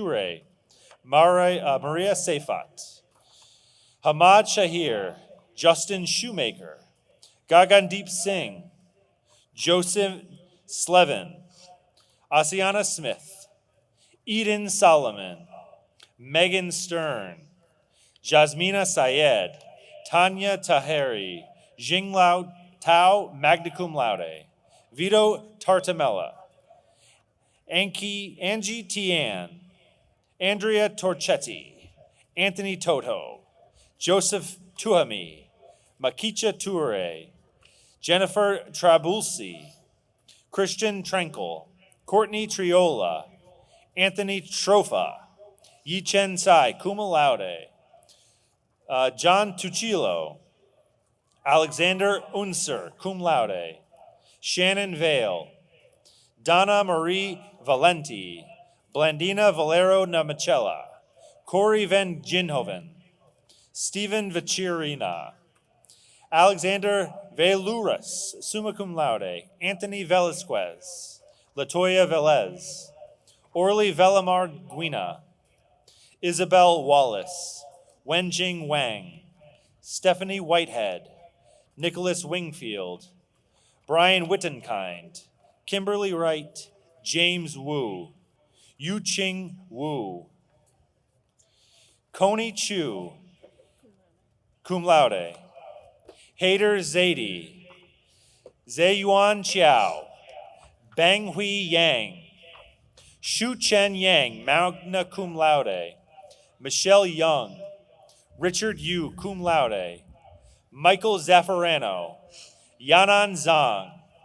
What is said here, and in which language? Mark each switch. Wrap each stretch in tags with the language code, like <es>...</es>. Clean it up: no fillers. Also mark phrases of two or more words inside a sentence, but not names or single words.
<en>Maria Sefat, Hamad Shahir, Justin Shoemaker, Gagandeep Singh, Joseph Slevin, Asiana Smith, Eden Solomon, Megan Stern, Jasmina Syed, Tanya Taheri, Jinglao Tao,</en> <la>magna cum laude,</la> <en>Vito Tartamella, Angie Tian, Andrea Torchetti, Anthony Toto, Joseph Tuhami, Makicha Toure, Jennifer Trabulsi, Christian Trankel, Courtney Triola, Anthony Trofa, Yichen Tsai,</en> <la>cum laude,</la> <en>John Tuccillo, Alexander Unser,</en> <la>cum laude,</la> <en>Shannon Vale, Donna Marie Valenti, Blandina Valero Namicella, Corey Van Ginhoven, Stephen Vacirina, Alexander Veluras,</en> <la>summa cum laude,</la> <en>Anthony Velasquez, Latoya Velez, Orly Velamar Guina, Isabel Wallace, Wenjing Wang, Stephanie Whitehead, Nicholas Wingfield, Brian Wittenkind, Kimberly Wright, James Wu, Yu Ching Wu, Coney Chu,</en> <la>cum laude,</la> <en>Hader Zaidi, Zeyuan Chiao, Bang Hui Yang, Shu Chen Yang,</en> <la>magna cum laude,</la> <en>Michelle Young, Richard Yu,</en> <la>cum laude,</la> <en>Michael Zaffarano, Yanan Zhang,</en>